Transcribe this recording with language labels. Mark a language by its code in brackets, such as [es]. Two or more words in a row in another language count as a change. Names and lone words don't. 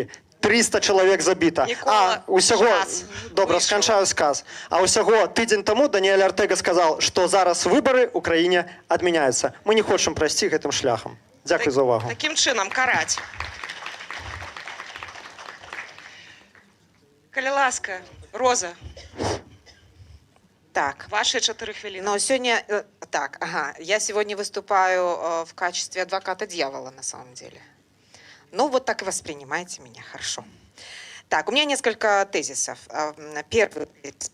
[be] 300 чалавек забіта. Добра, сканчаю сказ. А ўсяго тыдзень таму Даніэль Артега сказаў, што зараз выбары ў краіне адмяняюцца. Мы не хочам прайсці гэтым шляхам. Дзякуй за ўвагу. Такім чынам караць. Калі ласка, Роза. Так. Ваши 4 хвилины. [ru] Но сегодня... Так, ага. Я сегодня выступаю в качестве адвоката дьявола, на самом деле. Ну, вот так и воспринимайте меня, хорошо. Так, у меня несколько тезисов. Первый тезис.